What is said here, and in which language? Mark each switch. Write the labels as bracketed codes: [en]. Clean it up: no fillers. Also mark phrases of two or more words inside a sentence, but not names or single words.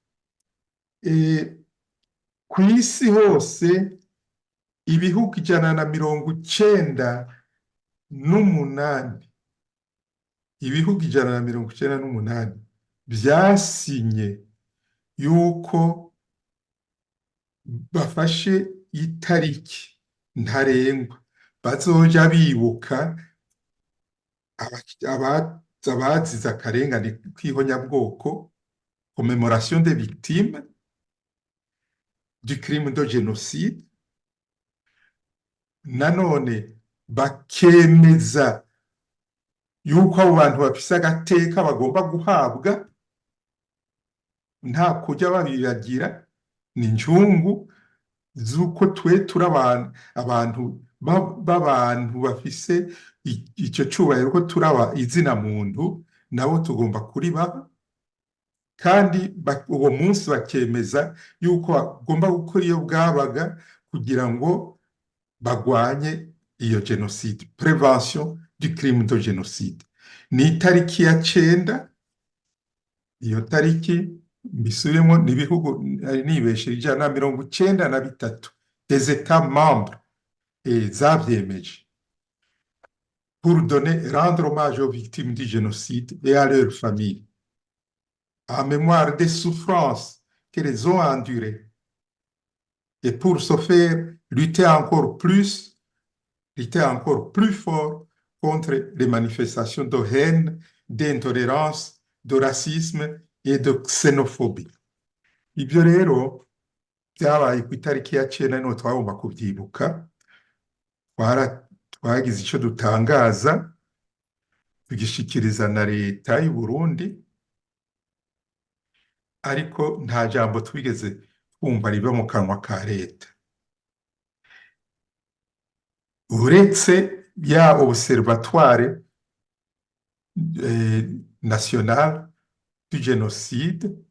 [rn] ku isi hose ibihugu 198 ibihugu 198 byasinye yuko bafashe itariki ntarengwa bazoja bibuka abazize akarengane k'ihonyabwoko, [fr] commémoration des victimes du crime de génocide. [rn] Nanone bakemeza yuko abo bantu bafise agateka bagomba guhabwa nta kujya babibagira. Ni njungu z'uko turi abantu b'abantu bafise icyo cyubahiro ko turaba izina muntu, nabo tugomba kuribaha. Kandi uwo munsi bakemeza yuko bagomba gukora iyo bwabaga kugira ngo bagwanye iyo genocide, [fr] prévention du crime de génocide. [rn] Ni itariki ya 9. Iyo tariki mbisubiremo ni ibihugu nibeshe 193 [fr] des États membres [rn] zavyemeje pour [fr] rendre hommage aux victimes du génocide et à leurs familles, en mémoire des souffrances qu'elles ont endurées, et pour ce faire lutter encore plus fort contre les manifestations de haine, d'intolérance, de racisme et de xénophobie. [rn] Ibyo rero byabaye ku itariki ya 9, niho twagomba kubyibuka. Twagize icyo dutangaza tugishikiriza na leta y'u Burundi, ariko nta jambo twigeze twumva riva mu kanwa ka leta, uretse ya [fr] observatoire national du génocide.